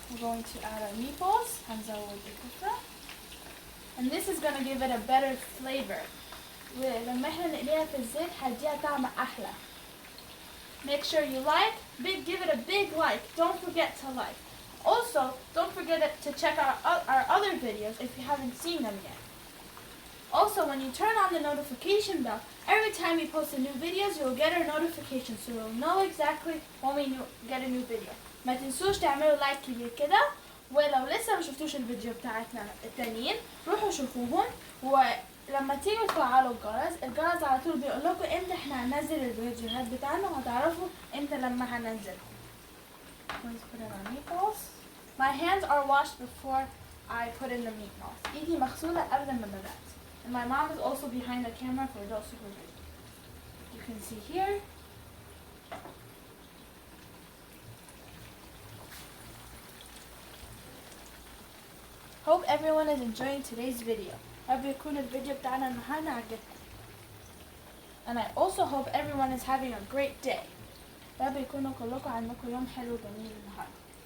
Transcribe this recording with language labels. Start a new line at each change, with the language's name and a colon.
English: We're going to add our meatballs.
Arabic: هنزود الكفتة.
English: And this is gonna give it a better flavor.
Arabic: ولما احنا نقليها في الزيت هديها طعم أحلى.
English: Make sure you give it a big like. Don't forget to like. Also, don't forget to check out our other videos if you haven't seen them yet. Also, when you turn on the notification bell, every time we post a new videos, you'll get our notification, so you'll know exactly when we get a new video.
Arabic: ما تنسوش تعملوا لايك كبير كده. ولو لسه ما شفتوش الفيديو بتاعتنا التانيين روحوا شوفوهم. ولما تيجوا تفعلوا الجرس على طول بيقول لكم امتى احنا هننزل الفيديوهات بتاعنا وهتعرفوا امتى لما هننزلهم.
English: Let's put in our meatballs. My hands are washed before I put in the meatballs.
Arabic: ايدي مغسولة قبل ما بدأت.
English: And my mom is also behind the camera for adult supervision. You can see here. Hope everyone is enjoying today's video.
Arabic: رب يكون الفيديو بتاعنا النهارده عجبكم.
English: And I also hope everyone is having a great day.
Arabic: رب يكونوا كلكم عندكم يوم حلو جميل النهارده.